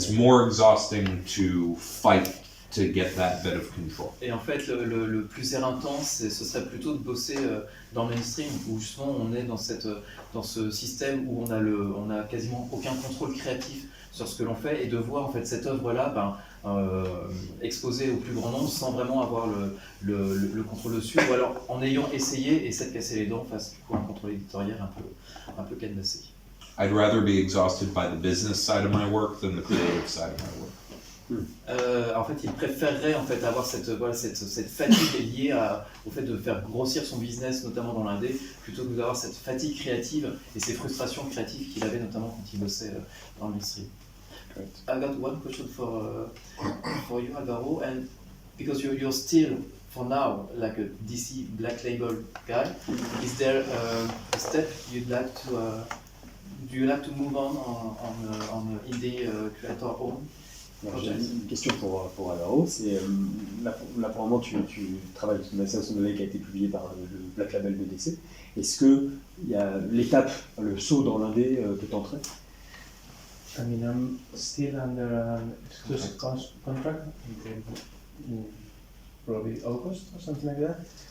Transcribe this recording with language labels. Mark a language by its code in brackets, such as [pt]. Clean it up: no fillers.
[en] It's more exhausting to fight to get that bit of control. [fr] Et en fait, le plus éreintant, ce serait plutôt de bosser dans le mainstream, où justement on est dans ce système où on a quasiment aucun contrôle créatif sur ce que l'on fait, et de voir en fait cette œuvre-là exposée au plus grand nombre sans vraiment avoir le contrôle dessus, ou alors en ayant essayé et s'être cassé les dents face du coup à un contrôle éditorial un peu cadenassé. [en] I'd rather be exhausted by the business side of my work than the creative side of my work. [fr] En fait, il préférerait en fait avoir cette fatigue liée au fait de faire grossir son business, notamment dans l'indé, plutôt que d'avoir cette fatigue créative et ces frustrations créatives qu'il avait notamment quand il bossait dans le mainstream. [en] I got one question for you, Alvaro, and because you're still for now like a DC Black Label guy, is there a step you'd like to do you like to move on indie creator own? [fr] J'ai une question pour Alvaro, c'est là pour le moment tu travailles sur une association qui a été publiée par le Black Label de DC. Est-ce que il y a l'étape, le saut dans l'indé que tu entraînes? [en] I mean, I'm still under an exclusive contract until probably August or something like that.